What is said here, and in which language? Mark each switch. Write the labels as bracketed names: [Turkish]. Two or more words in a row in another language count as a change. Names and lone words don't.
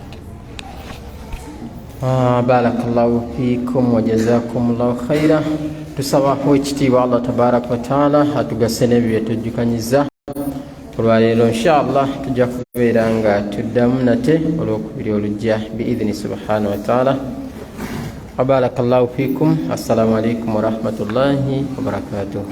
[Arabic] بارك الله فيكم وجزاكم الله خيرا [Ganda] tusaba owekitiibwa [Arabic] الله تبارك وتعالى [Ganda] atugase n'ebyo byetujjukanyiza olwaleero inshallah tujja kubeera nga tuddamu nate olwokubiri olujja [Arabic] بإذنه سبحانه وتعالى بارك الله فيكم السلام عليكم ورحمة الله وبركاته